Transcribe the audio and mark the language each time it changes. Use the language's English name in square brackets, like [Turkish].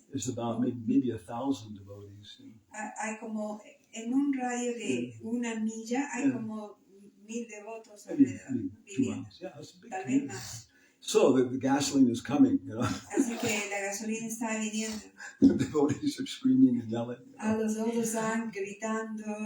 [English] There's about maybe 1,000 devotees. [Spanish] Hay como en un radio de una milla hay como 1,000 devotos alrededor viviendo. Tal vez más. [English] So the gasoline is coming, [Spanish] Así que la gasolina está viniendo. [English] The devotees are screaming and yelling. [Spanish] A los devotos están gritando.